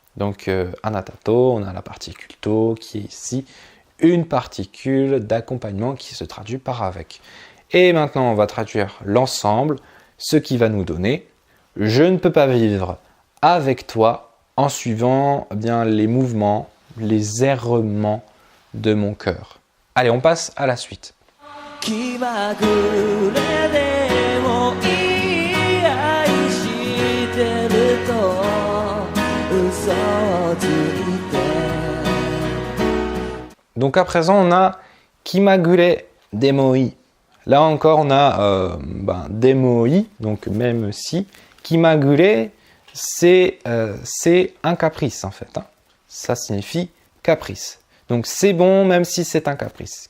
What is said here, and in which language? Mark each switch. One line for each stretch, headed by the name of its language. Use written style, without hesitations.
French: Donc, anatato, on a la particule to qui est ici une particule d'accompagnement qui se traduit par avec. Et maintenant, on va traduire l'ensemble, ce qui va nous donner je ne peux pas vivre avec toi en suivant eh bien, les mouvements, les errements de mon cœur. Allez, on passe à la suite.
Japanese: 気まぐれでもいい愛してると嘘をついて
French: Donc à présent, on a Kimagure Demoi. Là encore, on a Demoi, donc même si. Kimagure, c'est un caprice en fait. Hein. Ça signifie caprice. Donc c'est bon même si c'est un caprice.